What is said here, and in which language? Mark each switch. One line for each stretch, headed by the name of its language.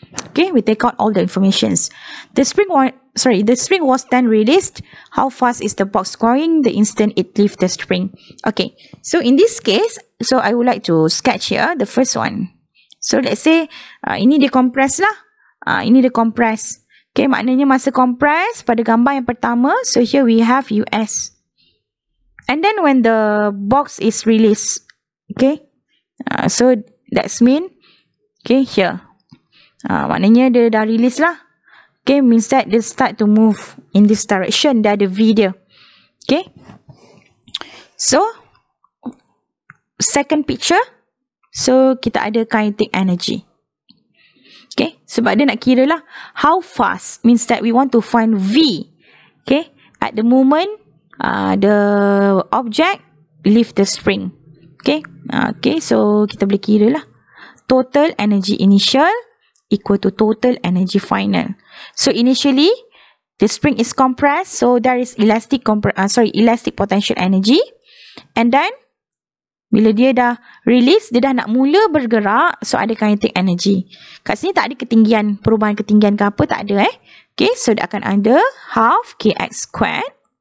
English: Okay, we take out all the informations. The spring was then released. How fast is the box going the instant it leaves the spring? Okay, so in this case, so I would like to sketch here the first one. So let's say
Malay: ini dia compress lah. Ini dia compress. Okay, maknanya masa compress pada gambar yang pertama.
English: So here we have US. And then when the box is released, okay, so that's mean, okay, here,
Malay: maknanya dia dah release lah,
English: okay, means that they start to move in this direction,
Malay: dah ada V dia,
English: okay. So, second picture,
Malay: so kita ada kinetic energy,
English: okay,
Malay: sebab dia nak kira lah,
English: how fast, means that we want to find V, okay, at the moment, the object leave the spring. Okay.
Malay: Okay, so kita boleh kira lah.
English: Total energy initial equal to total energy final. So initially, the spring is compressed. So there is elastic potential energy.
Malay: And then, bila dia dah release, dia dah nak mula bergerak. So ada kinetic energy. Kat sini tak ada ketinggian, perubahan ketinggian ke apa, tak ada Okay, so dia akan ada
English: half kx squared.